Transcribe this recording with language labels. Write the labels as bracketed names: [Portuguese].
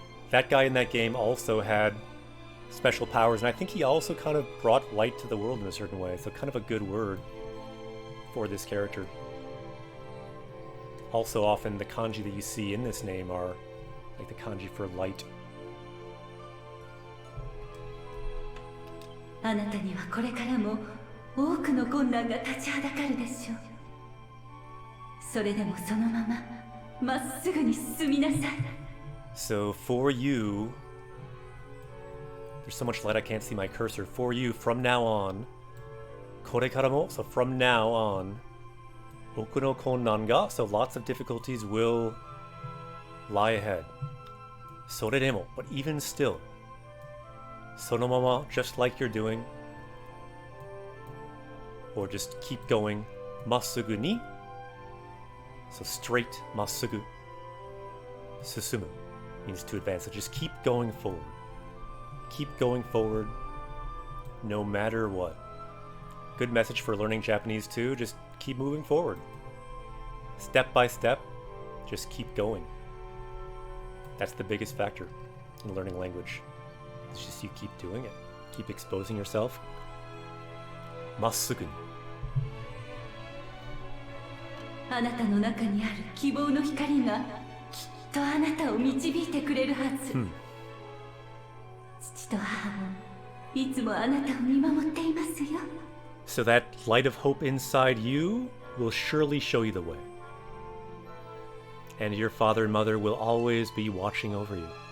[English] That guy in that game also had special powers, and I think he also kind of brought light to the world in a certain way, so kind of a good word for this character. Also, often the kanji that you see in this name are like the kanji for light. [Japanese] あなたにはこれからも多くの困難が立ちはだかるでしょう。それでもそのまままっすぐに進みなさい。 [English] So for you, there's so much light I can't see my cursor. For you, from now on, korekaramo, so from now on, [Japanese] boku no konnan ga, [English] so lots of difficulties will lie ahead. Soredemo, but even still, sonomama, just like you're doing, or just keep going, [Japanese] masugu ni, [English] so straight, masugu, susumu, means to advance, so just keep going forward. Keep going forward, no matter what. Good message for learning Japanese too, just keep moving forward. Step by step, just keep going. That's the biggest factor in learning language. It's just you keep doing it. Keep exposing yourself. [Japanese] Masugu. あなたの中にある希望の光がきっとあなたを導いてくれるはず。父と母もいつもあなたを見守っていますよ。 [English] So that light of hope inside you will surely show you the way. And your father and mother will always be watching over you.